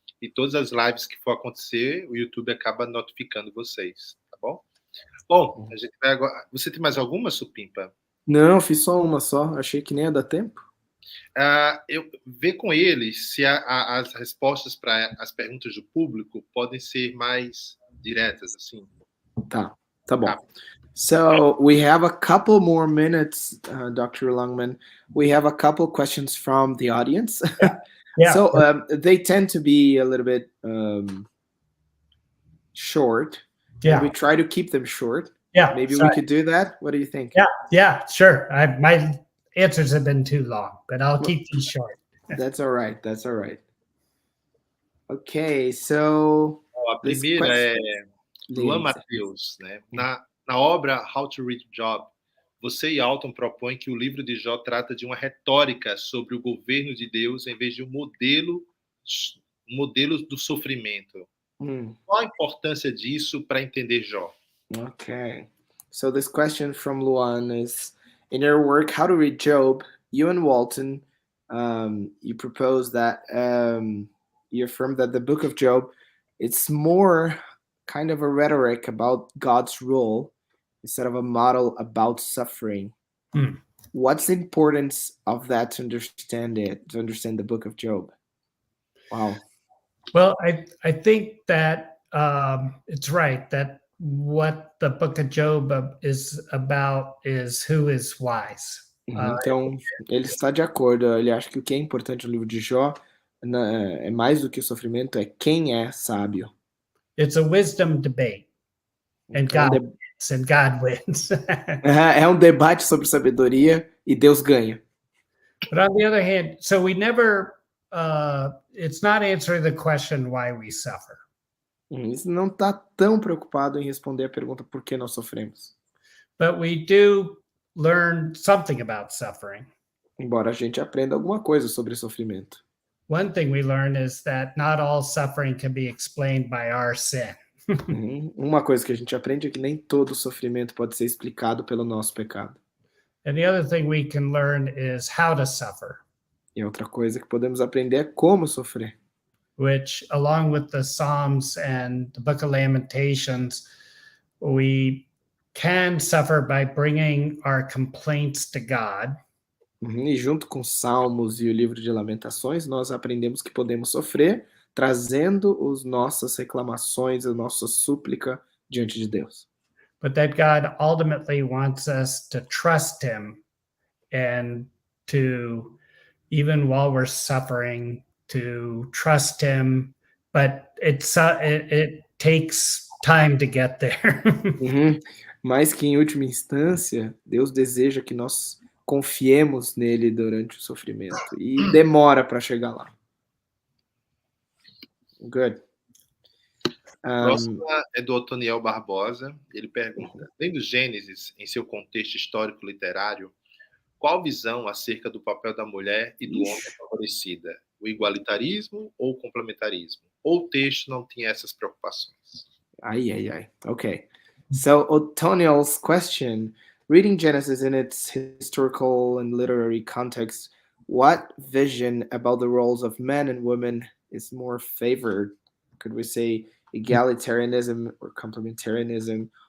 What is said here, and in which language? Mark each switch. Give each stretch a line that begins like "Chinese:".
Portuguese: E todas as lives que for acontecer, o YouTube acaba notificando vocês, tá bom? Bom, a gente vai agora. Você tem mais alguma, Supimpa? Não, fiz só uma só. Achei que nem ia dar tempo. Eu ver com eles se as respostas para as perguntas do público podem ser mais diretas, assim. Tá bom.
English: So we have a couple more minutes, Dr. Longman. We have a couple questions from the audience. Yeah. So they tend to be a little bit short. Yeah. We try to keep them short. Yeah. Maybe we could do that. What do you think? Yeah, sure. My answers have been too long, but I'll keep these short. That's all right. Okay, so
Portuguese: a primeira é Lamentações, né? Na obra How to Read Job, você e Alton propõem que o livro de Jó trata de uma retórica sobre o governo de Deus em vez de um modelo do sofrimento. Qual a importância disso para entender Jó?
English: Okay, so this question from Luan is, in your work, How to Read Job, you and Walton, you propose that, you affirm that the book of Job, it's more kind of a rhetoric about God's role instead of a model about suffering. What's the importance of that to understand the book of Job? Wow. Well, I think that it's right that what the book of Job is about is who is wise.
Portuguese: Então, ele está de acordo. Ele acha que o que é importante no livro de Jó é mais do que o sofrimento, é quem é sábio.
English: It's a wisdom debate, and God wins.
Portuguese: É um debate sobre sabedoria e Deus ganha.
English: But on the other hand, so we never, it's not answering the question why we suffer.
Portuguese: Isso não está tão preocupado em responder a pergunta por que nós sofremos.
English: But we do learn something about suffering.
Portuguese: Embora a gente aprenda alguma coisa sobre sofrimento.
English: One thing we learn is that not all suffering can be explained by our sin.
Portuguese: Uma coisa que a gente aprende é que nem todo sofrimento pode ser explicado pelo nosso pecado.
English: And the other thing we can learn is how to suffer.
Portuguese: E outra coisa que podemos aprender é como sofrer.
English: which, along with the Psalms and the book of Lamentations, we can suffer by bringing our complaints to God.
Portuguese: E junto com Salmos e o livro de Lamentações, nós aprendemos que podemos sofrer trazendo as nossas reclamações, a nossa súplica diante de Deus.
English: But that God ultimately wants us to trust him and to, even while we're suffering, to trust him. But it takes time to get there.
Portuguese: Mas que, em última instância, Deus deseja que nós confiemos nele durante o sofrimento. E demora para chegar lá.
English: Good.
Portuguese: Próxima é do Otoniel Barbosa. Ele pergunta: lendo Gênesis em seu contexto histórico literário, qual visão acerca do papel da mulher e do homem favorecida? O igualitarismo ou o complementarismo? Ou o texto não tinha essas preocupações? Ai. Okay.
English: So Otoniel's question, reading Genesis in its historical and literary context, what vision about the roles of men and women is more favored? Could we say egalitarianism or complementarianism?